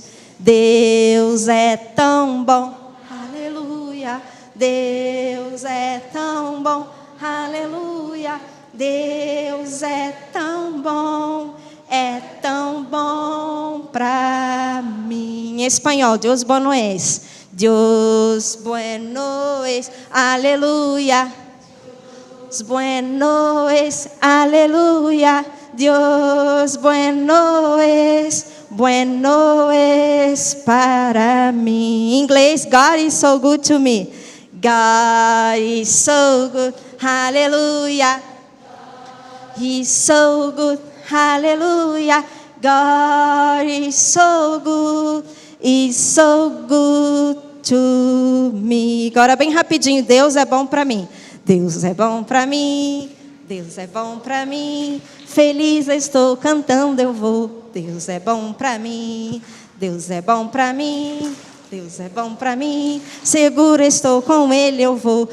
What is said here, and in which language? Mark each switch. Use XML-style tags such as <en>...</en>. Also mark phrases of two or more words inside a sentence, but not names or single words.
<pt>Deus é tão bom, aleluia. Deus é tão bom, aleluia. Deus é tão bom pra mim. Em espanhol,</pt> <es>Deus bueno es, Deus bueno es, aleluia. Deus bueno es, aleluia. Deus bueno es para mim.</es> <pt>Em inglês,</pt> <en>God is so good to me. God is so good, hallelujah. He's so good, hallelujah. God is so good to me.</en> <pt>Agora bem rapidinho, Deus é bom para mim. Deus é bom para mim. Deus é bom para mim. Feliz eu estou cantando, eu vou. Deus é bom para mim. Deus é bom para mim. Deus é bom para mim. Seguro estou com Ele, eu vou.</pt>